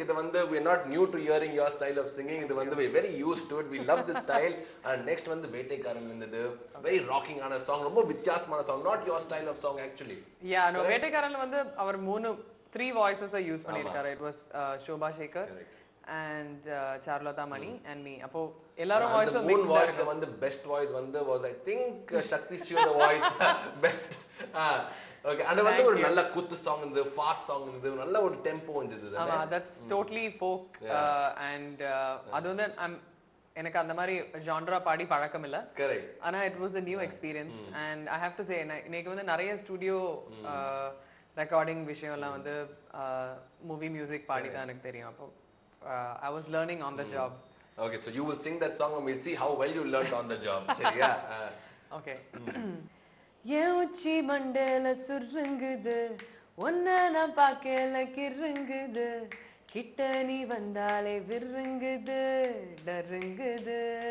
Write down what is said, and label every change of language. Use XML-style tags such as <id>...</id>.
<en>இது வந்து we are not new to hearing your style of singing. இது வந்து we are very used to it. We love this style. And next வந்து வேட்டைக்காரன் வந்தது, very rocking ஆன song, ரொம்ப வித்தியாசமான song, not your style of song actually.</en> <ta>Yeah, no, வேட்டைக்காரன்ல வந்து அவர் 3 voices use பண்ணிருக்காரு.</ta> <en>It was Shobha Shekhar and Charlotta Mani and me.</en> <ta>அப்போ எல்லாரும் அந்த வாய்ஸும் மூணு மிக்ஸ்டா வாய்ஸ்ல இருக்கும். வந்து பெஸ்ட் வாய்ஸ் வந்து was I think Sakthi ஸ்ரீயோட voice best. Okay, அது வந்து ஒரு நல்ல குத்து சாங் இருந்தது, ஃபாஸ்ட் சாங் இருந்தது, நல்ல ஒரு டெம்போ இருந்தது. ஆமா,</ta> <en>that's totally folk</en> <ta>and அது வந்து எனக்கு அந்த மாதிரி ஜான்ரா பாடி பழக்கம் இல்ல. கரெக்ட். ஆனா</ta> <en>it was a new experience and I have to say</en> <ta>இன்னைக்கு வந்து நிறைய ஸ்டுடியோ ரெக்கார்டிங் விஷயம் எல்லாம் வந்து மூவி மியூசிக் பாடி தான் எனக்கு தெரியும்.</ta> <en>அப்போ I was learning on the job. Okay, so you will sing that song and we'll see how well you learned on the job.</en> <ta>சரியா?</ta> <en>Okay.</en> <ta>ஏன் உச்சி மண்டேல சுருங்குது, ஒன்ன நான் பார்க்கல கிருங்குது, கிட்ட நீ வந்தாலே விருங்குது டருங்குது.</ta>